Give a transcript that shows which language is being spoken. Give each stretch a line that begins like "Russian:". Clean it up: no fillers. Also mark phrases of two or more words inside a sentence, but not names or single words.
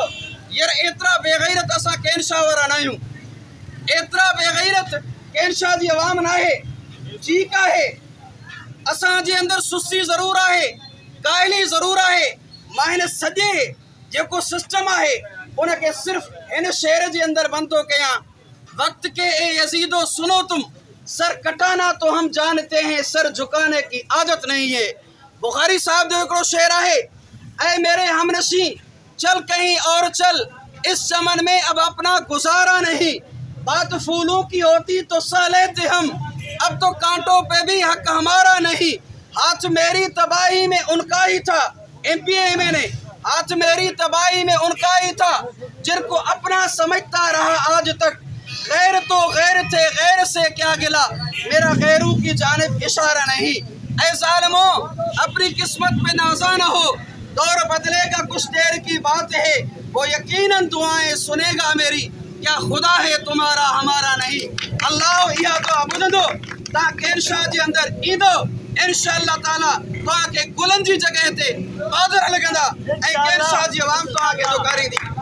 Sindhi: यार एतिरा बेग़ैरत असां केनशाह वारा न आहियूं, एतिरा बेग़ैरत केनशाह जी अवाम न आहे। ठीकु आहे, असांजे अंदरि सुस्ती ज़रूरु आहे, काइली ज़रूरु आहे। मां हिन सॼे जेको सिस्टम आहे उनखे सिर्फ़ु हिन शहर जे अंदरि बंदि थो कयां।
Urdu: وقت کے اے یزیدو سنو تم، سر کٹانا تو ہم جانتے ہیں، سر جھکانے کی عادت نہیں ہے.
Sindhi: बुखारी साहब जो हिकिड़ो शेर आहे,
Urdu: اے میرے ہم نشیں چل کہیں اور چل، اس چمن میں اب اپنا گزارا نہیں، بات پھولوں کی ہوتی تو سہہ لیتے ہم، اب تو کانٹوں پہ بھی حق ہمارا نہیں. ہاتھ میری تباہی میں ان کا ہی تھا، MPA MLA، ہاتھ میری تباہی میں ان کا ہی تھا، جن کو اپنا سمجھتا رہا آج تک. غیر تو غیر تھے، غیر سے کیا گلہ، میرا غیروں کی جانب اشارہ نہیں. اے ظالمو، اپنی قسمت پہ نازاں نہ ہو، دور بدلے گا کچھ دیر کی بات ہے، وہ یقیناً دعائیں سنے گا میری، کیا خدا ہے تمہارا ہمارا نہیں.
Sindhi: अल्लाह इहा दुआ ॿुधंदो, तव्हां केनशाह जे अंदरि ईंदो,
Arabic: إن شاء الله تعالى
Sindhi: तव्हांखे गुलनि जी जॻह ते पादर लॻंदा ऐं केनशाह जी अवाम तव्हांखे दुकारी ॾींदी।